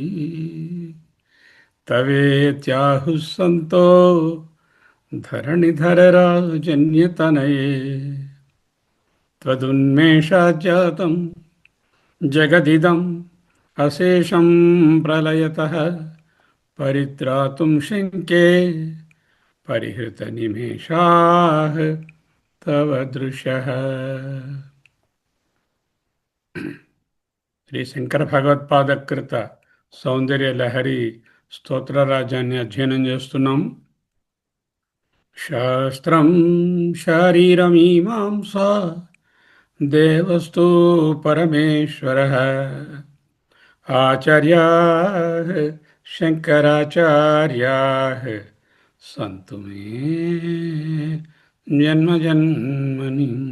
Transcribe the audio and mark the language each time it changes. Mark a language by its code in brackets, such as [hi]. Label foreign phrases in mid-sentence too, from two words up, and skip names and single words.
[sa] तवेत्याहुः सन्तो धरणिधरराजन्यतनये त्वदुन्मेषाज्जातं जगदिदम् अशेषं प्रलयतः परित्रातुं शङ्के परिहृतनिमेषाः तव दृशः। [te] శ్రీ శంకర భగవత్పాదకృత సౌందర్య లహరి స్తోత్రరాజాన్ని అధ్యయనం చేస్తున్నాం. [sa] शास्त्रं शारीरमीमांसा देवस्तु परमेश्वरः आचार्याः शंकराचार्याः संतु मे जन्मजन्मनि.